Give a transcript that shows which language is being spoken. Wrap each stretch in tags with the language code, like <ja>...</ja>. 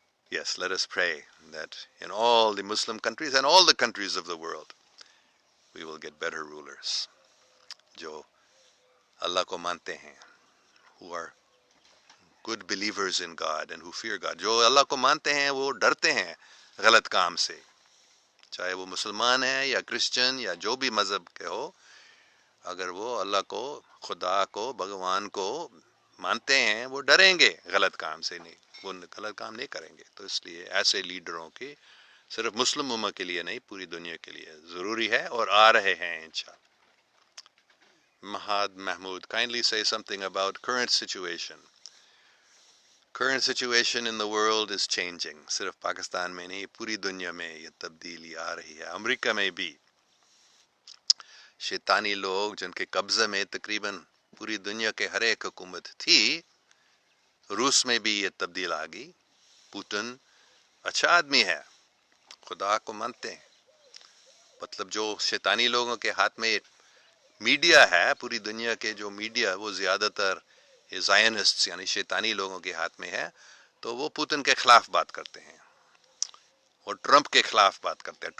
<en>Yes, let us pray that in all the Muslim countries and all the countries of the world, we will get better rulers.</en> <ur>جو اللہ کو مانتے ہیں,</ur> <en>who are good believers in God and who fear God.</en> <ur>جو اللہ کو مانتے ہیں وہ ڈرتے ہیں غلط کام سے, چاہے وہ مسلمان ہیں یا کرسچن یا جو بھی مذہب کے ہو, اگر وہ اللہ کو, خدا کو, بھگوان کو مانتے ہیں وہ ڈریں گے غلط کام سے، نہیں وہ غلط کام نہیں کریں گے. تو اس لیے ایسے لیڈروں کی صرف مسلم امت کے لیے نہیں پوری دنیا کے لیے ضروری ہے، اور آ رہے ہیں انشاءاللہ.</ur> <en>Mahad Mahmood, kindly say something about current situation. Current situation in the world is changing.</en> <ur>صرف پاکستان میں نہیں پوری دنیا میں یہ تبدیلی آ رہی ہے. امریکہ میں بھی شیطانی لوگ جن کے قبضے میں تقریباً پوری دنیا کے ہر ایک حکومت تھی، روس میں بھی یہ تبدیل آ گئی. پوتن اچھا آدمی ہے، خدا کو مانتے ہیں، مطلب جو شیطانی لوگوں کے ہاتھ میں میڈیا ہے، پوری دنیا کے جو میڈیا وہ زیادہ تر زائنسٹ یعنی شیطانی لوگوں کے ہاتھ میں ہے، تو وہ پوتن کے خلاف بات کرتے ہیں اور ٹرمپ کے خلاف بات کرتے ہیں.</ur>